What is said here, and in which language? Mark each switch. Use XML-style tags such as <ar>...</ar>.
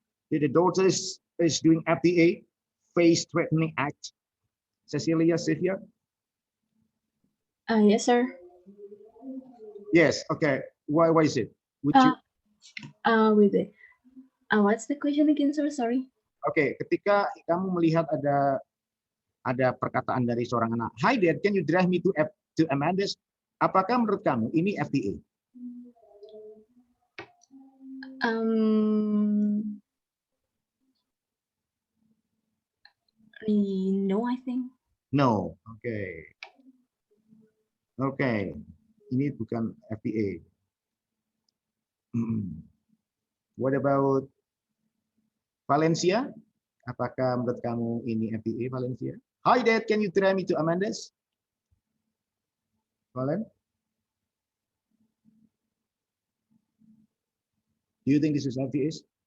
<en>The daughter is doing FTA, face threatening act. Cecilia, Cynthia? Yes, sir. Yes, okay. Why is it? Would you? Wait. What's the question again, sir? Sorry.</en> <id>Oke, ketika kamu melihat ada perkataan dari seorang anak,</id> <en>hi Dad, can you drive me to Amanda's?</en> <id>Apakah menurut kamu ini FTA?</id> <en>No, I think. No. Oke. Oke.</en> <id>Ini bukan FTA.</id> <en>What about Valencia?</en> <id>Apakah menurut kamu ini FTA, Valencia?</id> <en>Hi Dad, can you drive me to Amanda's? Valen? Do you think this is FTAs?</en>